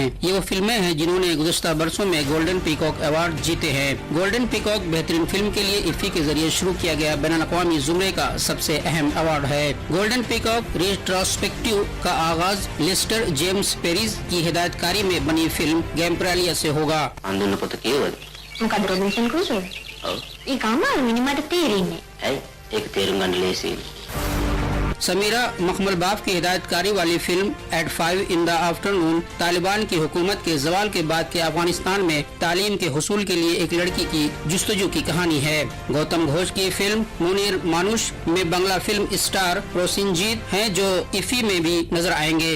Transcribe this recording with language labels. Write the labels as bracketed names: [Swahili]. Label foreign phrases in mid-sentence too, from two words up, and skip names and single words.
[Urdu] یہ وہ فلمیں ہیں جنہوں نے گزشتہ برسوں میں گولڈن پیکاک ایوارڈ جیتے ہیں. گولڈن پیکاک بہترین فلم کے لیے افی کے ذریعے شروع کیا گیا بین الاقوامی زمرے کا سب سے اہم ایوارڈ ہے. گولڈن پیکاک ریٹروسپیکٹو کا آغاز لیسٹر جیمز پیرس کی ہدایت کاری میں بنی فلم گیم پرالیا سے ہوگا. [Sinhala] මොකද රොබින්සන් ක්‍රූසෝ? ඔව්. ඒක අමාරුයිනේ මට තේරෙන්නේ. ඇයි? ඒක තේරුම් ගන්න ලේසියි. [Urdu] سمیرا مخملباف کی ہدایت کاری والی فلم ایٹ 5 ان دی آفٹرنون طالبان کی حکومت کے زوال کے بعد کے افغانستان میں تعلیم کے حصول کے لیے ایک لڑکی کی جستجو کی کہانی ہے. گوتم گھوش کی فلم منیر مانش میں بنگلہ [English] film star [Urdu] پروسنجیت ہیں جو افی میں بھی نظر آئیں گے.